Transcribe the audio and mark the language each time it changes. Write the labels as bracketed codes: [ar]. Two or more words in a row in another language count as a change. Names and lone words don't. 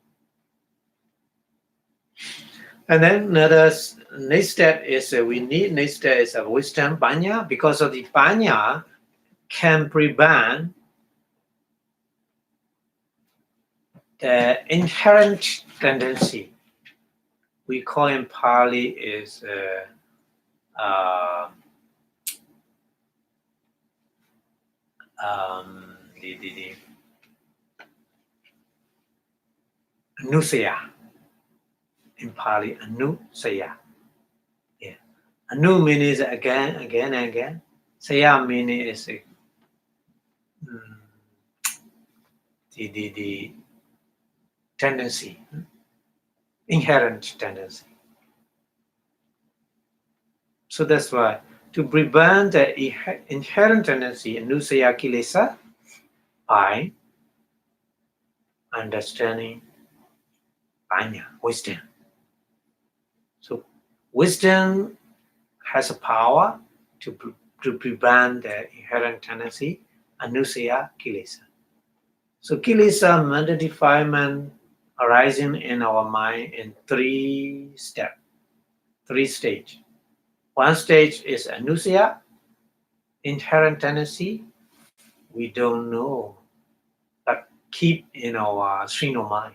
[en] And then another next step is we need next step is a wisdom panya, because of the panya can prevent the inherent tendency. We call in Pali is the anusaya. In Pali, anusaya. Yeah. Anu means again, again, and again. Saya meaning is the tendency, inherent tendency. So that's why to prevent the inherent tendency, [pi] anusaya kilesa, [en] by understanding panya, wisdom. So wisdom has a power to prevent the inherent tendency, [pi] anusaya kilesa. [en] So kilesa, mental defilement, arising in our mind in three steps, three stages. One stage is anusaya, inherent tendency. We don't know, but keep in our stream of mind.